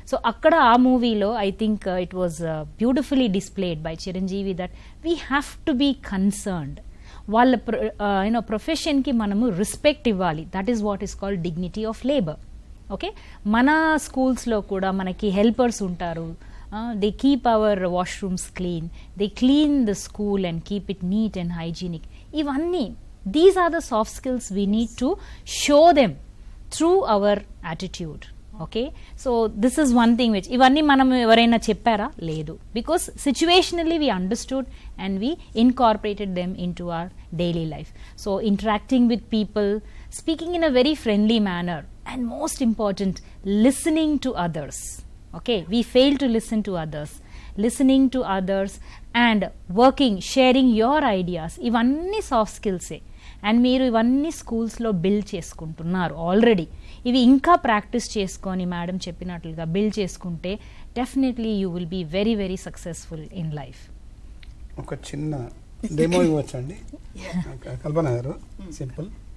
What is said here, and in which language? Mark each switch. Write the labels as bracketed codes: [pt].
[en] So అక్కడ ఆ మూవీలో I think it was beautifully displayed by Chiranjeevi that we have to be concerned. [te] వాళ్ళ ప్రొఫెషన్కి మనము రెస్పెక్ట్ ఇవ్వాలి. [en] That is what is called dignity of labour. Okay, [te] మన స్కూల్స్లో కూడా మనకి హెల్పర్స్ ఉంటారు. [en] They keep our washrooms clean. They clean the school and keep it neat and hygienic. [te] Ivanni, [en] these are the soft skills we need to show them through our attitude. Okay, so this is one thing which [te] ivanni manam evaraina cheppara ledu, [en] because situationally we understood and we incorporated them into our daily life. So interacting with people, speaking in a very friendly manner, and most important, listening to others. Okay, we fail to listen to others. Listening to others and working, sharing your ideas, [te] ivanni [en] soft skills e. [te] And మీరు ఇవన్నీ స్కూల్స్లో build చేసుకుంటున్నారు already. ఇవి ఇంకా practice చేసుకొని madam చెప్పినట్లుగా build చేసుకుంటే [en] Definitely you will be very very successful in life. [te] ఒక చిన్న డెమో ఇవ్వచ్చండి కల్పన గారు? సింపుల్.